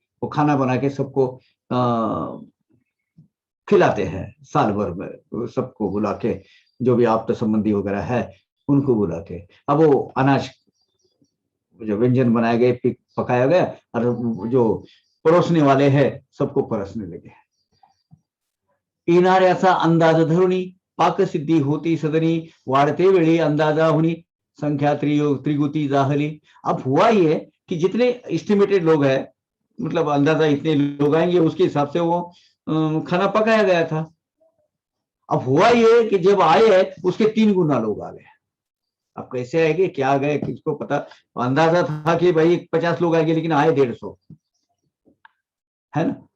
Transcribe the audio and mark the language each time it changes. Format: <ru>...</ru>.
<hi>वो खाना बना के सबको खिलाते हैं, साल भर में सबको बुला के, जो भी आप्त संबंधी वगैरह है उनको बुला के। अब वो अनाज जो व्यंजन बनाए गए, पकाया गया, और जो परोसने वाले हैं सबको परसने लगे।</hi> <mr>येणाऱ्याचा अंदाज धरुनी पाकसिद्धी होती सदनी, वाढते वेळी अंदाजाहुनी संख्या त्रिगुती जाहली।</mr> <hi>अब हुआ ये कि जितने एस्टिमेटेड लोग हैं, मतलब अंदाजा इतने लोग आएंगे, उसके हिसाब से वो खाना पकाया गया था। अब हुआ ये कि जब आए उसके 3 गुना लोग आ गए। अब कैसे आएंगे, क्या आ गए, किसको पता। अंदाजा था कि भाई 50 लोग आएंगे, लेकिन आए 150, है ना।</hi>